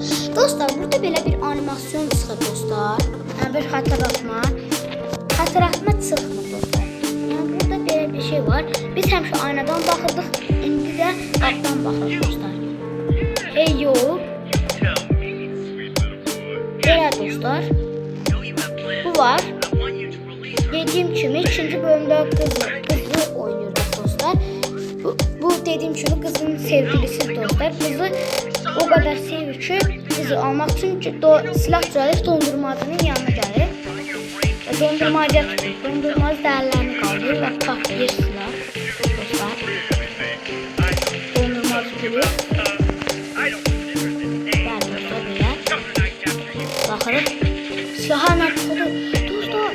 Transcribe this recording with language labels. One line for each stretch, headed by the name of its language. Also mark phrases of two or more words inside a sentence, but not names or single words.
Azerbaijani: Dostlar burada belə bir animasyon çıxır dostlar. Yəni bir xatırlatma. Xatırlatma çıxmır dostlar. Yəni burada belə bir şey var. Biz həmişə aynadan baxırdıq. İndi də qapıdan baxırıq dostlar. Hey yo. Belə dostlar. Bu var.
Turkish: Dediğim kimi ikinci bölümde kızı oynuyoruz dostlar.
Azerbaijani: Bu dediğim kimi kızın sevgilisi dostlar. Kızı o kadar sevir ki kızı almak için silah düzəlib dondurmacının yanına gəlir. Və dondurmacı dərlərini qaldır və patlayır silah dostlar. Dondurmacı gülür. Bəli dostlar belə. Baxırıq. Silahla tutulur. Dostlar.